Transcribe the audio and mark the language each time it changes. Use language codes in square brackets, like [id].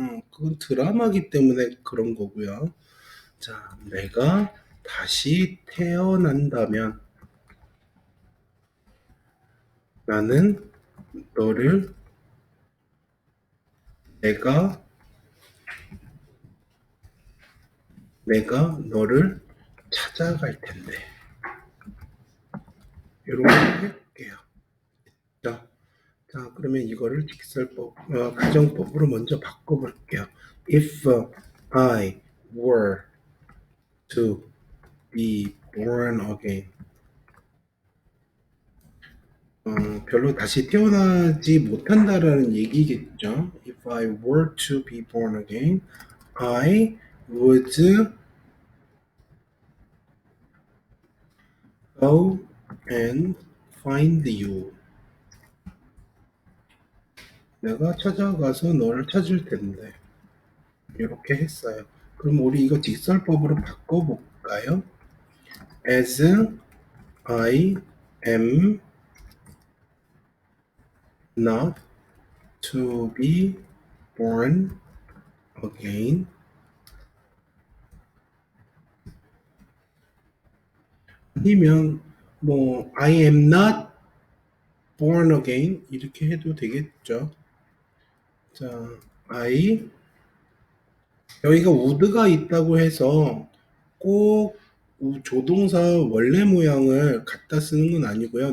[ko] 그건 드라마기 때문에 그런 거고요. 자, 내가 다시 태어난다면 나는 너를 내가 너를 찾아갈 텐데 이런 거 해볼게요. 자, 그러면 이거를 가정법으로 먼저 바꿔볼게요. [en] If I were to be born again. [ko] 별로 다시 태어나지 못한다라는 얘기겠죠. [en] If I were to be born again, I would go and find you. [ko] 내가 찾아가서 너를 찾을 텐데. 이렇게 했어요. 그럼 우리 이거 직설법으로 바꿔볼까요? [en] As I am not to be born again. [ko] 아니면 뭐 [en] I am not born again [ko] 이렇게 해도 되겠죠. 자, I 여기가 would가 있다고 해서 꼭 조동사 원래 모양을 갖다 쓰는 건 아니고요.